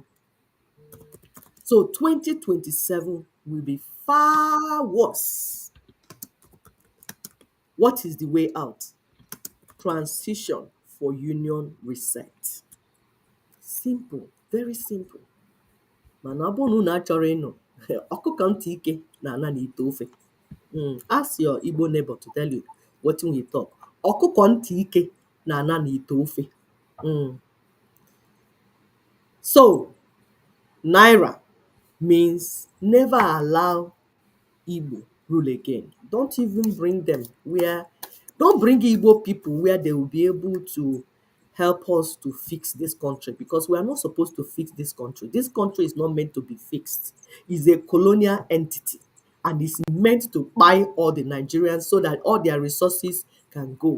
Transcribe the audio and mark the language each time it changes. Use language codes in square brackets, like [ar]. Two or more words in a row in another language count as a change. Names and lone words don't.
[en] So 2027 will be far worse. What is the way out? Transition for union reset. Simple, very simple. [ig] Mana ọ bụrụ na achọrọ ịnụ, ọkụkọ ntị ike na-ana n'ite ofe. [en] Ask your Igbo neighbor to tell you what we talk. [ig] Ọkụkọ ntị ike na-ana n'ite ofe. [en] So, NAIRA means never allow Igbo rule again. Don't even bring them where, don't bring Igbo people where they will be able to help us to fix this country, because we are not supposed to fix this country. This country is not meant to be fixed. It's a colonial entity and it's meant to buy all the Nigerians so that all their resources can go.